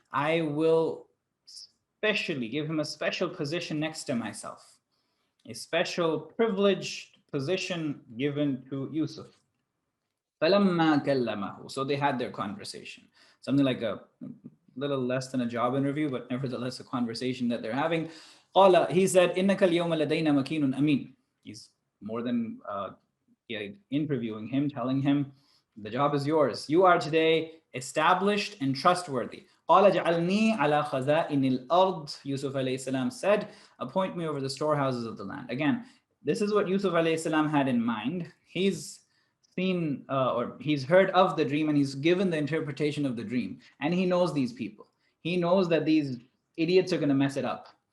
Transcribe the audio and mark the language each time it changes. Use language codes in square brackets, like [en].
[en] I will specially give him a special position next to myself, a special privileged position given to Yusuf." [ar] فَلَمَّا كَلَّمَهُ. [en] So they had their conversation. Something like a little less than a job interview, but nevertheless a conversation that they're having. [ar] قَالَ. [en] He said, [ar] إِنَّكَ الْيَوْمَ لَدَيْنَا مَكِينٌ أَمِينٌ. [en] He's more than interviewing him, telling him, the job is yours. You are today established and trustworthy. [ar] قال جعلني على خزائن الأرض. [en] Yusuf alayhi salam said, appoint me over the storehouses of the land. Again, this is what Yusuf alayhi salam had in mind. He's seen or he's heard of the dream and he's given the interpretation of the dream. And he knows these people. He knows that these idiots are going to mess it up.